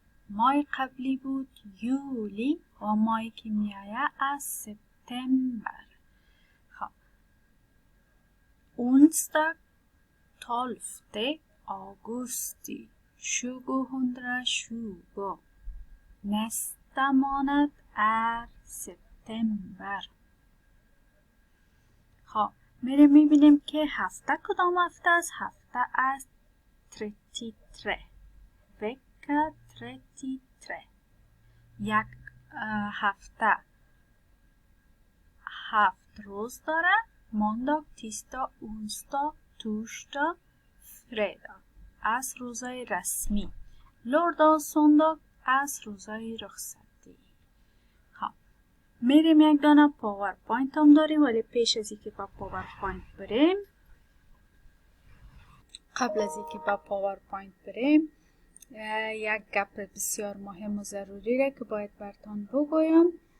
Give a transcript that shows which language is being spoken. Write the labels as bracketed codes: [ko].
[fa] ماه قبلی بود یولی و ماهی که میایه از سپتامبر. خب اونسته [sv] 12 augusti 2020. Nästa månad är september. [fa] خب میریم میبینیم که هفته کدام هفته است؟ هفته است 33. [sv] vecka 33. [fa] یک هفته 7 روز داره. [sv] måndag, tisdag, onsdag, torsdag, fredag [fa] از روزهای رسمی. [sv] lördag, söndag [fa] از روزهای رخصتی. ها میریم یک دانه پاورپوینت هم داریم، ولی پیش از اینکه با پاورپوینت بریم، قبل از اینکه با پاورپوینت بریم، یک گپ بسیار مهم و ضروری را که باید براتون بگویم.